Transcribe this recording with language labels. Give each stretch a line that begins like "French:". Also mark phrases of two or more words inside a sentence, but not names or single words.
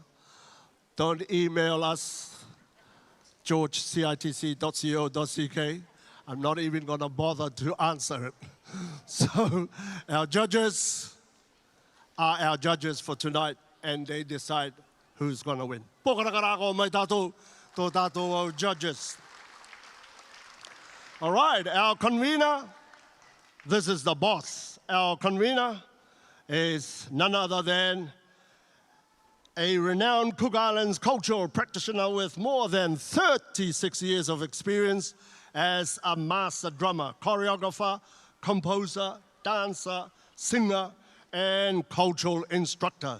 English: Don't email us, george@citc.co.ck. I'm not even going to bother to answer it. So our judges are our judges for tonight, and they decide who's going to win.
Rarotongan: Pokarakarako mai tātou, tō tātou judges.
English: All right, our convener, this is the boss. Our convener is none other than a renowned Cook Islands cultural practitioner with more than 36 years of experience as a master drummer, choreographer, composer, dancer, singer, and cultural instructor.